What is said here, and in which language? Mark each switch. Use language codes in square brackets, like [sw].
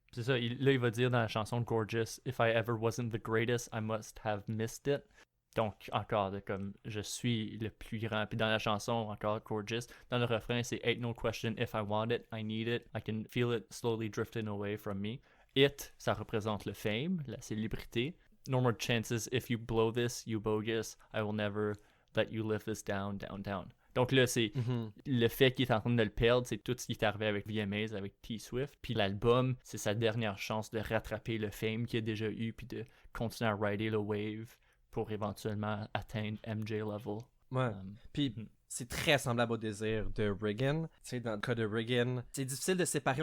[fr] C'est ça, là, il va dire dans la chanson Gorgeous, [en] If I ever wasn't the greatest, I must have missed it. [fr] Donc, encore, comme je suis le plus grand. Puis dans la chanson, encore Gorgeous, dans le refrain, c'est [en] Ain't no question, if I want it, I need it, I can feel it slowly drifting away from me. [fr] It, ça représente le fame, la célébrité. [en] No more chances, if you blow this, you bogus, I will never let you live this down, down, down. [fr] Donc là, c'est le fait qu'il est en train de le perdre, c'est tout ce qui est arrivé avec VMAs, avec T-Swift. Puis l'album, c'est sa dernière chance de rattraper le fame qu'il a déjà eu, puis de continuer à rider le wave pour éventuellement atteindre MJ level. Ouais. Puis c'est très semblable au désir de Reagan. Tu sais, dans le cas de Reagan, c'est difficile de séparer.